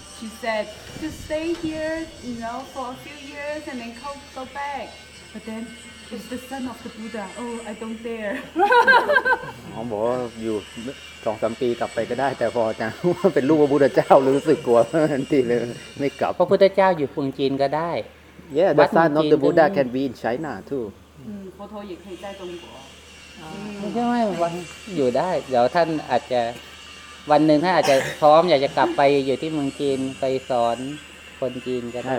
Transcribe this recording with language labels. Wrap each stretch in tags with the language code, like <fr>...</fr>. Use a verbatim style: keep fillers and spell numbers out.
<en>She said to stay here, you know, for a few years and then go go back. But then it's the son of the Buddha. Oh, I don't dare.</en> <th>อ๋อบอกว่าอยู่ สองสาม ปีกลับไปก็ได้แต่พออาจารย์ว่าเป็นลูกพระพุทธเจ้ารู้สึกกลัวทันทีเลยไม่กลับ พระพุทธเจ้าอยู่ฝั่งจีนก็ได้</th> <en>Yeah, the son of the Buddha can be in China too.</en> <th>อืมพอโทรอยู่ที่ใต้ตรงหัว อืมไม่ใช่ว่าอยู่ได้เดี๋ยวท่านอาจจะวันหนึ่งถ้าอาจจะพร้อมอยากจะกลับไปอยู่ที่เมืองจีนไปสอนคนจีนก็ได้</th>